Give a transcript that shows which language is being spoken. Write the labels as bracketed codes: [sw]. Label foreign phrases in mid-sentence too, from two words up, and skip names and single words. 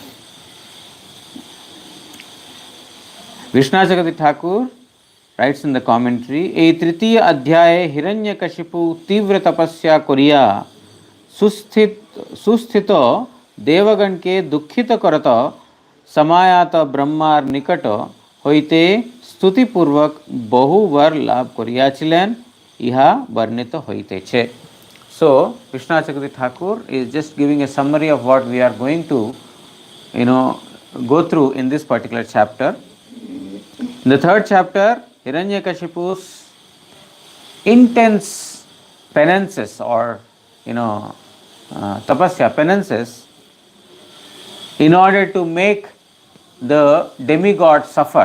[en] Vishnachakati Thakur writes in the commentary, [bn] এ তৃতীয় অধ্যায় হিরণ্যকশিপু তীব্র তপস্যা করিয়া সুস্থিত দেবগণ কে দুঃখিত করত সমায়াত ব্রহ্মার নিকট হইতে স্তুতি পূর্বক বহু বর লাভ করিয়াছিলেন ইহা বর্ণিত হইতে ছে. [en] So Vishnachakati Thakur is just giving a summary of what we are going to go through in this particular chapter. In the third chapter, Hiranyakashipu's intense penances or tapasya, penances, in order to make the demigods suffer.